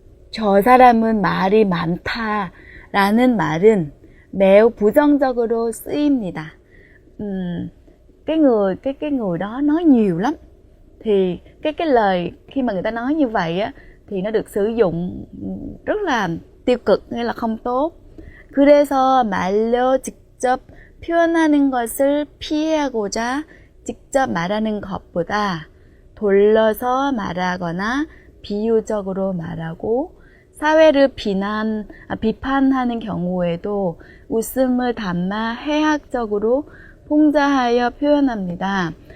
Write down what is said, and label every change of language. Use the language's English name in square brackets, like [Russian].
[Korean] 저 사람은 말이 많다 라는 말은 매우 부정적으로 쓰입니다. [Vietnamese] Cái người đó nói nhiều lắm. Thì cái lời khi mà người ta nói như vậy á thì nó được sử dụng rất là tiêu cực, nghĩa là không tốt. [Korean] 그래서 말로 직접 표현하는 것을 피하고자 직접 말하는 것보다 돌려서 말하거나 비유적으로 말하고 사회를 비판하는 경우에도 웃음을 담아 해학적으로 풍자하여 표현합니다.